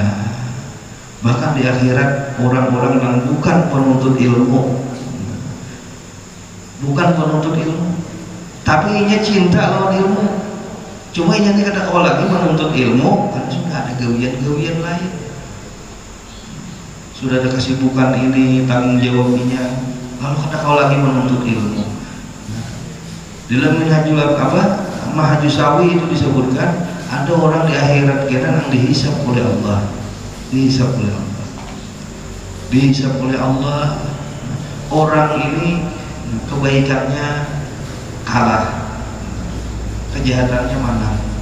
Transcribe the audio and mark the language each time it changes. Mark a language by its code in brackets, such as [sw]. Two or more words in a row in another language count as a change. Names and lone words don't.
[bjn] Bahkan di akhirat orang-orang yang bukan penuntut ilmu, tapi inya cinta lawan ilmu, cuma inya kada kau lagi menuntut ilmu karena sudah ada gawian-gawian lain. Sudah ada kesibukan ini, tanggung jawabnya, lalu kada kau lagi menuntut ilmu. Dalam Mahajus Sawi itu disebutkan ada orang di akhirat kita yang dihisab oleh Allah, dihisab oleh Allah. dihisab oleh Allah. Orang ini kebaikannya kalah, kejahatannya mana.